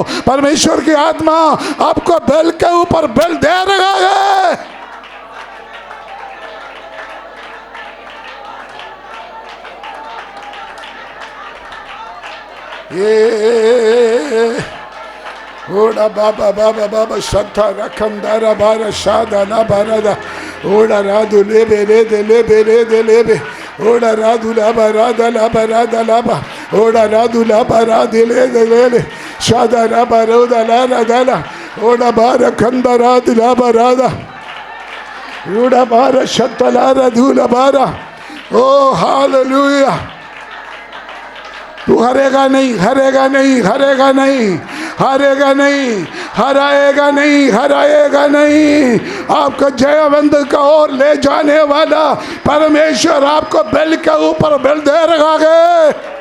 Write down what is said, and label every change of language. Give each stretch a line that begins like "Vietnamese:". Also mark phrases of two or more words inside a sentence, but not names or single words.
Hindi: परमेश्वर की आत्मा आपको बेल के ऊपर बेल दे रहा है। ये ओड़ा बाबा बाबा बाबा सत्ता रखम दारा बारा शादा ना बारा दा ओड़ा राधु ले बे रे दे ले बे रे दे ले बे ओड़ा राधु ला बारा दा ला बारा दा ला बा ओड़ा राधु ला बारा दे ले शादा रा बारो दा ला रा दा ला ओड़ा बारा खंदा रा दिला बारा दा ओड़ा बारा सत्ता ला रा धूला बारा। ओ हालेलुया। तू हरेगा नहीं, हरेगा नहीं, हरेगा नहीं, हरेगा नहीं, हराएगा नहीं, हराएगा नहीं। आपको जयवंत का ओर ले जाने वाला परमेश्वर आपको बेल के ऊपर बेल दे रहा है।